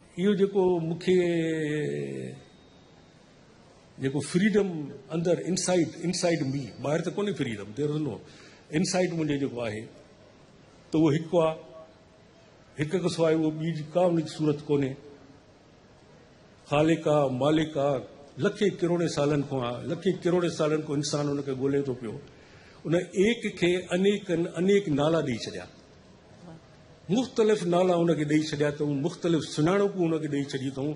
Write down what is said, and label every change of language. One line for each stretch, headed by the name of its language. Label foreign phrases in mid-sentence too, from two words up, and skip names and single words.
Sindhi: इहो जेको मूंखे जेको फ्रीडम अंदर
English: inside me,
Sindhi: ॿाहिरि त कोन्हे फ्रीडम,
English: there is no inside
Sindhi: मुंहिंजे जेको आहे त उहो हिकु आहे, हिक खां सवाइ उहो ॿी का उन जी सूरत कोन्हे। ख़ालिक आहे, मालिक आहे, लखे करोड़े सालनि खां इंसान उनखे ॻोल्हे थो पियो। उन एक खे अनेक नाला ॾेई छॾिया, मुख़्तलिफ़ नाला उनखे ॾेई छॾिया अथऊं, मुख़्तलिफ़ सुञाणपूं उनखे ॾेई छॾी अथऊं।